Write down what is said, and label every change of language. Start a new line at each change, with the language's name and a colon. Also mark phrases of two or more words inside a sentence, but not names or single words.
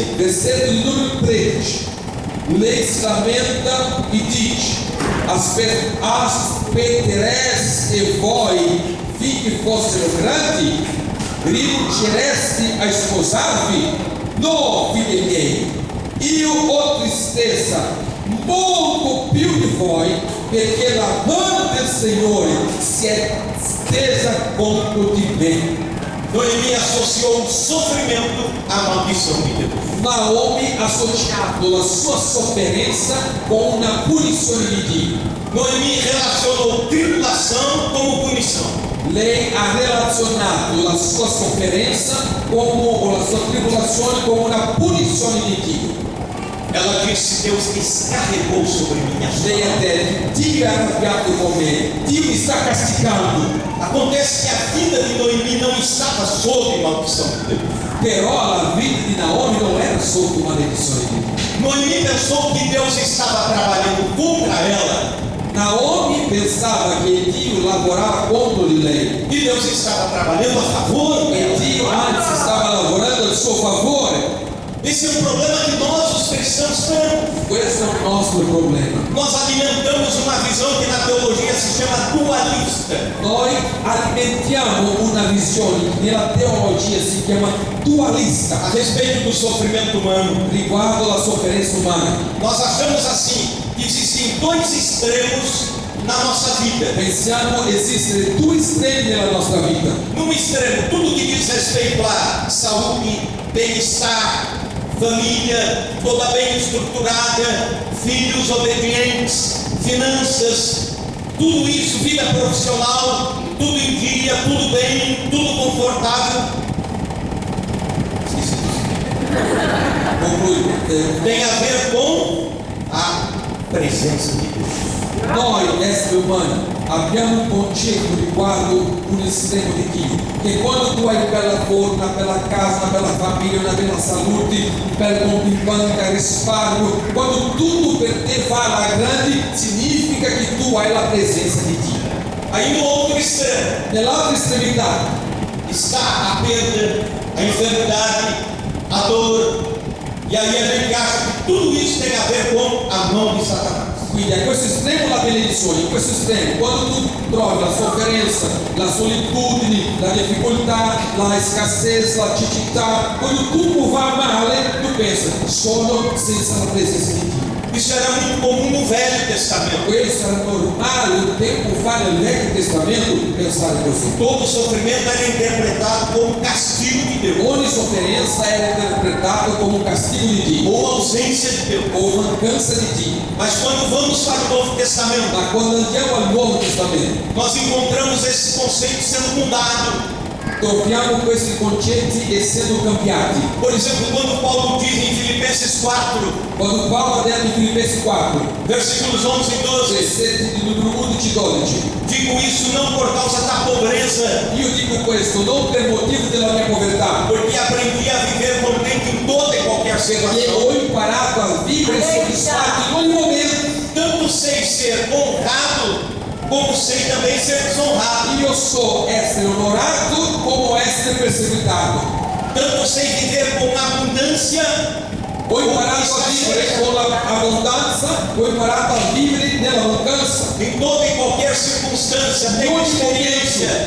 Italian: Versetto di numero 13. Lei si lamenta e dice: aspettereste voi finché fossero grandi? Rinuncereste a sposarvi? No, figli miei, io ho tristezza molto più di voi, perché la mano del Signore si è stesa contro di me.
Portuguese: Noemi associou o sofrimento à maldição de Deus.
Italian: Naomi ha associato la sua sofferenza con una punizione di Dio.
Portuguese: Noemi relacionou tribulação como punição.
Italian: Lei ha relazionato la sua sofferenza o la sua tribolazione come una punizione di Dio.
Portuguese: Ela disse: Deus descarregou sobre mim a sua
Italian: Lei ha detto: Dio è arrabbiato con me, Dio mi sta castigando.
Portuguese: Acontece que a vida de Noemi não estava sob maldição de Deus.
Italian: Però la vita di Naomi non era sotto maledizione di Dio.
Portuguese: Noemi pensou que Deus estava trabalhando contra ela
Italian: Naomi pensava che Dio lavorava contro di lei
Portuguese: e Deus estava trabalhando a favor e dela.
Italian: Dio anzi stava lavorando a suo favore.
Portuguese: Esse é um problema que nós, os cristãos, temos.
Italian: Questo è il nostro problema.
Portuguese: Nós alimentamos uma visão que na teologia se chama dualista.
Italian: Noi alimentiamo una visione che nella teologia si chiama dualista
Portuguese: A respeito do sofrimento humano.
Italian: riguardo la sofferenza umana.
Portuguese: Nós achamos assim que existem dois extremos na nossa vida.
Italian: Pensiamo esistere due estremi nella nostra vita.
Portuguese: Num extremo, tudo que diz respeito à saúde, bem-estar, família, toda bem estruturada, filhos obedientes, finanças, tudo isso, vida profissional, tudo em dia, tudo bem, tudo confortável.
Italian: Concludo.
Portuguese: Tem a ver com a
Italian: presenza di Dio. Noi esseri umani abbiamo un concetto riguardo un estremo di Dio, che quando tu hai una bella forma, una bella casa, una bella famiglia, una bella salute, un bel conto in banca, risparmio, quando tutto per te va alla grande, significa che tu hai la presenza di Dio.
Portuguese: Aí no outro extremo
Italian: Nell'altra estremità
Portuguese: está a perda, a enfermidade, a dor, e aí a gente acha que tudo isso tem a ver com a mão de Satanás.
Italian: quindi a questo estremo la benedizione, in questo estremo quando tu trovi la sofferenza, la solitudine, la difficoltà, la scarsezza, la cecità, quando tutto va male, tu pensi solo senza la presenza di Dio.
Portuguese: Isso era muito comum no Velho Testamento.
Italian: Questo era normale un tempo fa nel Vecchio Testamento pensare così.
Portuguese: Todo sofrimento era interpretado como castigo de Deus,
Italian: Ogni sofferenza era interpretata come un castigo di Dio
Portuguese: ou ausência de Deus.
Italian: o mancanza di Dio.
Portuguese: Mas quando vamos para o Novo Testamento,
Italian: Ma quando andiamo al Nuovo Testamento
Portuguese: nós encontramos esses conceitos sendo mudados.
Italian: troviamo questi concetti essendo cambiati.
Portuguese: Por exemplo, quando Paulo diz em Filipenses 4,
Italian: Quando Paolo ha detto in Filippesi 4,
Portuguese: versículos 11 e 12,
Italian: versetti di numero 11 e 12,
Portuguese: digo isso não por causa da pobreza,
Italian: io dico questo non per motivo della mia povertà,
Portuguese: porque aprendi a viver contente em toda e qualquer
Italian: perché
Portuguese: situação.
Italian: ho imparato a vivere soddisfatto in ogni momento.
Portuguese: Tanto sei ser honrado, como sei também ser desonrado.
Italian: Io so essere onorato come essere perseguitato.
Portuguese: Tanto sei viver com abundância,
Italian: Ho imparato a vivere con l'abbondanza, ho imparato a vivere nella mancanza.
Portuguese: em toda e qualquer circunstância,
Italian: In
Portuguese: tenho
Italian: ogni
Portuguese: experiência,